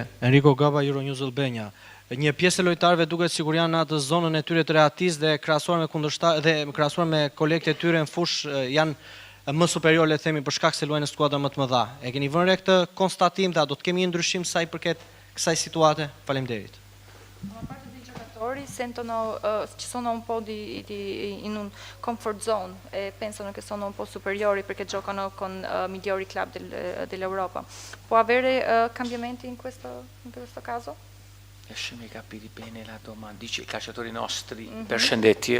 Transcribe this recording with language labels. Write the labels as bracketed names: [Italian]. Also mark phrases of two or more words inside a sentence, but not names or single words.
[Albanian] Enrico Gaba, Euronews Albania. Një pjesë e lojtarëve duket sikur janë në atë zonën e tyre të rehatis dhe krahasuar me kundërshtar dhe krahasuar me kolegët e tyre në fushë janë më superior, le të themi, për shkak se luajnë në skuadra më të mëdha. E keni vënë re këtë konstatim dhe a do të kemi një ndryshim sa i përket kësaj situate? Faleminderit. [Italian] Una parte dei giocatori ci sono un po' in un [English] comfort zone [Italian] e pensano che sono un po' superiori perché giocano con migliori club dell'Europa. Può avere cambiamenti in questo caso? Lasciami capire bene la domanda. Dice i calciatori nostri percendetti.